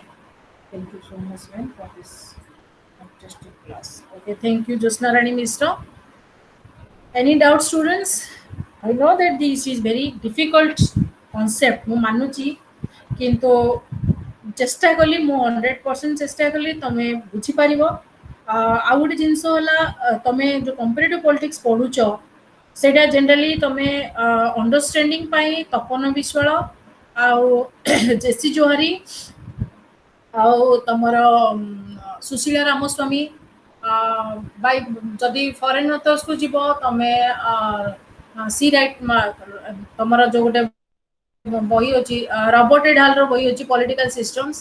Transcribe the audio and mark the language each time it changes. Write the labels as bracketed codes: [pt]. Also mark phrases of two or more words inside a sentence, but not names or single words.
[en] Thank you so much, man, for this fantastic class. Okay, thank you, Josna Rani Mishra. Any doubt, students? I know that this is very difficult concept. [or] ମୁଁ ମାନୁଛି, କିନ୍ତୁ ଚେଷ୍ଟା କଲି ମୁଁ 100% ଚେଷ୍ଟା କଲି ତମେ ବୁଝିପାରିବ। ଆଉ ଗୋଟେ ଜିନିଷ ହେଲା, ତମେ ଯୋଉ [en] comparative politics [or] ପଢୁଛ ସେଇଟା ଜେନେରାଲି ତମେ ଅଣ୍ଡରଷ୍ଟାଣ୍ଡିଂ ପାଇଁ ତପନ ବିଶ୍ୱାଳ ଆଉ ଜେସି ଜୋହାରୀ ଆଉ ତମର ସୁଶୀଳା ରାମସ୍ୱାମୀ ବାଇ ଯଦି [en] foreign authors [or] ଯିବ ତମେ [en] see right [or] ତମର ଯୋଉ ଗୋଟେ ବହି ଅଛି ରବର୍ଟ ଏଡାଲର ବହି ଅଛି ପଲିଟିକାଲ ସିଷ୍ଟମ୍ସ।